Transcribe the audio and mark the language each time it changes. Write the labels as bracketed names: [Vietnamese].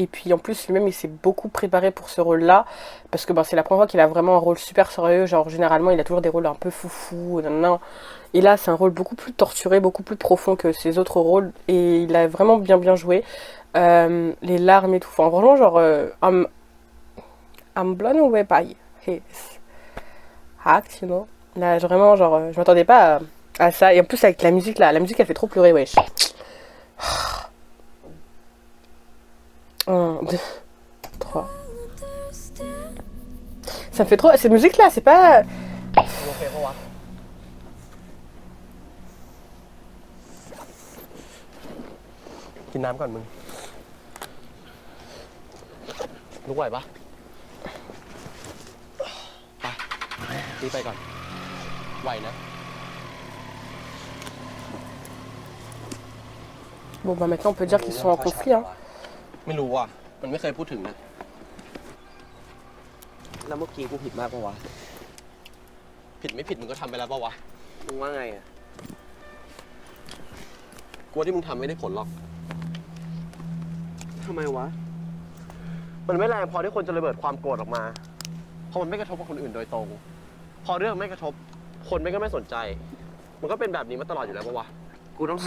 [French] Et puis en plus, lui-même, il s'est beaucoup préparé pour ce rôle-là. Parce que c'est la première fois qu'il a vraiment un rôle super sérieux. Genre, généralement, il a toujours des rôles un peu foufou. Non. Et là, c'est un rôle beaucoup plus torturé, beaucoup plus profond que ses autres rôles. Et il a vraiment bien joué. Les larmes et tout. Enfin, vraiment, genre... [English] I'm blown away by his act, you know. [French] Là, vraiment, genre, je m'attendais pas à ça. Et en plus, avec la musique, là, la musique, elle fait trop pleurer, wesh. 1, 2, 3. Ça me fait trop... Cette musique-là, c'est pas... [Thai] โอเคปะวะกินน้ำก่อนมึงลุกไหวปะไปรีบไปก่อนไหวนะ [French] Bon, bah maintenant, on peut dire qu'ils sont en conflit, hein. [Thai] ไม่รู้ว่ะมันไม่เคยพูดถึงนะแล้วเมื่อกี้กูผิดมากปะวะผิดไม่ผิดมึงก็ทำไปแล้วปะวะมึงว่าไงอ่ะกูว่าที่มึงทำไม่ได้ผลหรอกทำไมวะมันไม่แรงพอที่คนจะระเบิดความโกรธออกมาพอมันไม่กระทบกับคนอื่นโดยตรงพอเรื่องไม่กระทบคนไม่ก็ไม่สนใจมันก็เป็นแบบนี้มาตลอดอยู่แล้วปะวะกูต้อง